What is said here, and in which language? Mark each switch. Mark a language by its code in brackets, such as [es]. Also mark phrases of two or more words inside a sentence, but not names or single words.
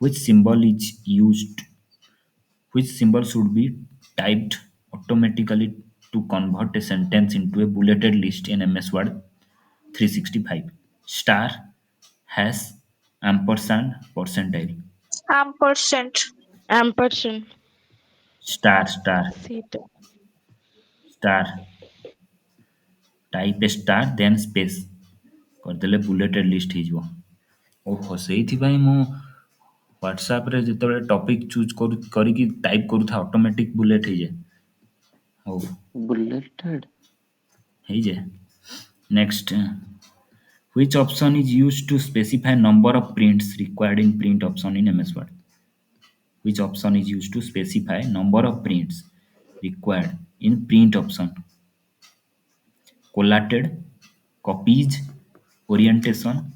[en] which symbol is used, which symbol should be typed automatically to convert a sentence into a bulleted list in MS Word 365. Star, hash, ampersand, percentile. Ampersand. Ampersand. Star, star, Theta. star. Type a star then space କରିଦେଲେ bulleted list ହେଇଯିବ। [or] ଓହୋ ସେଇଥିପାଇଁ ମୁଁ ହ୍ୱାଟ୍ସଆପ୍ରେ ଯେତେବେଳେ [en] topic choose [or] କରିକି ଟାଇପ୍ କରୁଥାଏ [en] automatic bullet [or] ହେଇଯାଏ। ହଉ [en] Bulleted. [or] ହେଇଯାଏ। [en] ନେକ୍ସଟ, which option is used to specify number of prints required in print option in MS Word? Which option is used to specify number of prints required in print option? Collated, copies, orientation,